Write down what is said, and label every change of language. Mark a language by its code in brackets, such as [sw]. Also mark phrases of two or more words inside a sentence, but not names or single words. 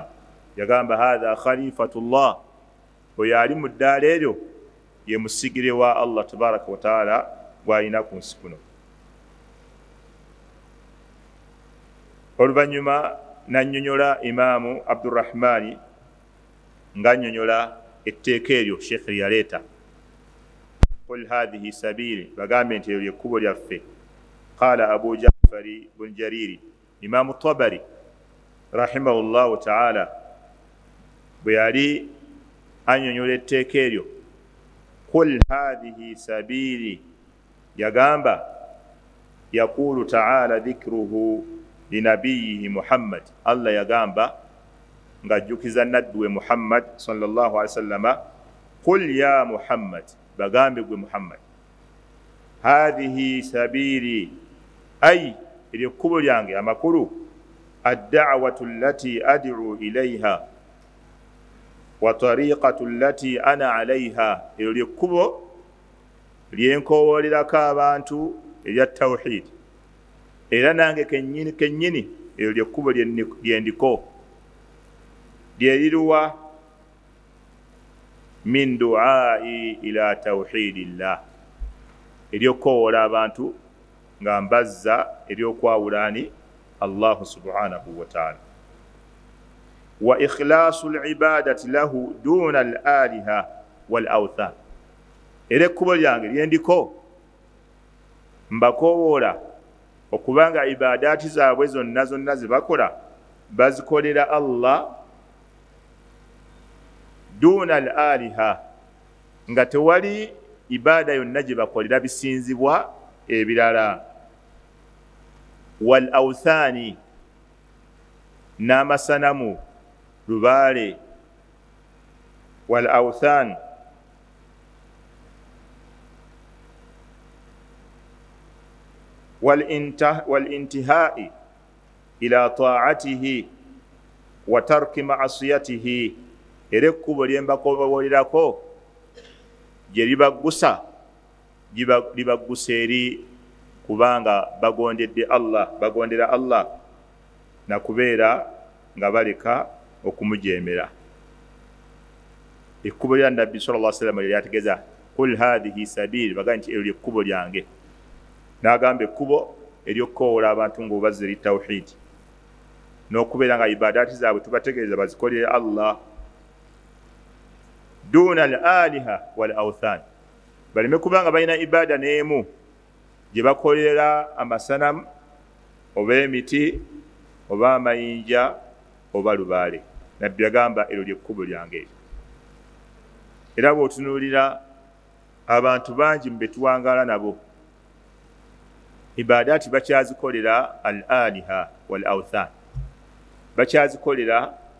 [lg] Yagamba [ar] هذا خليفة الله, [lg] oyo ali mu ddaala eryo ye musigire wa [ar] الله تبارك وتعالى [lg] gw'alina ku nsi kuno. Oluvannyuma n'annyonnyola Imaamu Abdurrahmani ng'annyonnyola etteeka eryo Sheikh yaleeta. [ar] قل هذه سبيلي, [lg] bagambe nti eryo lyekkubo lyaffe. [ar] قال أبو جعفر بن جرير، الإمام الطبري رحمه الله تعالى [lg] bwe yali annyonnyola etteeka eryo, [ar] قل هذه سبيلي، yagamba يقول تعالى ذكره لنبيه محمد, [lg] Allah yagamba ng'ajjukiza naddu we Muhammad [ar] صلى الله عليه وسلم, قل يا محمد, [lg] bagambe gwe Muhammad, [ar] هذه سبيلي, [lg] ay eryo kkubo lyange amakulu, [ar] الدعوة التي أدعو إليها والطريقة التي أنا عليها, [lg] eryo lyekkubo lyenkoowolerako abantu erya tawhid, era nange kennyini eryo lyekkubo lyendiko, lyeriruwa [ar] من دعاء إلى توحيد الله, [lg] eryokoowola abantu nga mbazza eryokwawulani Allah [ar] سبحانه وتعالى. وإخلاص العبادة له دون الآلهة والأوثان, [lg] era ekkubo lyange lyendiko mbakoowola okubanga ibadaati zaabwe zonna ze bakola bazikolera Allah [ar] دون الآلهة, [lg] nga tewali ibada yonna gye bakolera bisinzibwa ebirala, [ar] والأوثان, [lg] n'amasanamu lubaale, [ar] والأوثان والانتهاء إلى طاعته وترك معاصيه, [lg] era ekkubo lye mbakoowolerako gye libaggusa libaggusa eri kubanga bagondera Allah na kubeera nga baleka okumujeemera. Ekkubo lya Nabbi [ar] صلى الله عليه وسلم [lg] lyategeeza [ar] قل هذه سبيلي, [lg] bagambe nti eryo ekkubo lyange. N'agamba ekkubo eryokukoowola abantu ng'obazza eri tawhidi, n'okubeera nga ibadaati zaabwe tubategeeza bazikolere Allah [ar] دون الآلهة والأوثان, [lg] baleme kubanga balina ibada n'emu gye bakolera amasanamu oba emiti oba amayinja oba lubaale. Nabbi yagamba eryo lyekkubo lyange. Era bw'otunuulira abantu bangi mbetuwangala nabo ibadaati bakyazikolera [ar] الآلهة والأوثان [lg] bakyazikolera